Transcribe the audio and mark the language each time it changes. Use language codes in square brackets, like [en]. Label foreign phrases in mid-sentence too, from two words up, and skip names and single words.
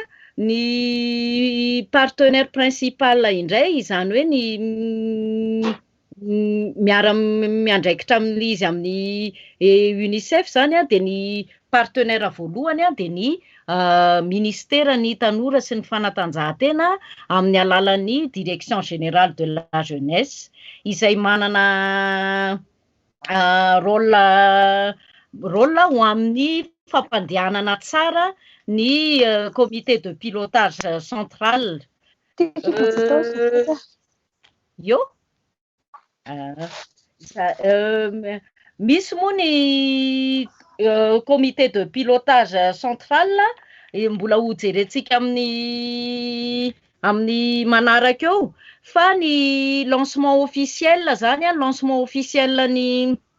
[mg] ny [fr] partenaire principal [mg] indray izany hoe ny miandraikitra amin'izy amin'ny UNICEF zany dia ny partenaire voalohany dia ny ministera ny tanora sy ny fanatanjahantena amin'ny alalan'ny [fr] direction générale de la jeunesse [mg] izay manana rôle ho amin'ny fampandehanana tsara ny [fr] comité de pilotage central. [mg] Misy moa ny [fr] comité de pilotage central [mg] mbola ho jerentsika amin'ny manaraka eo fa ny [fr] lancement officiel [mg] zany [fr] lancement officiel [mg] ny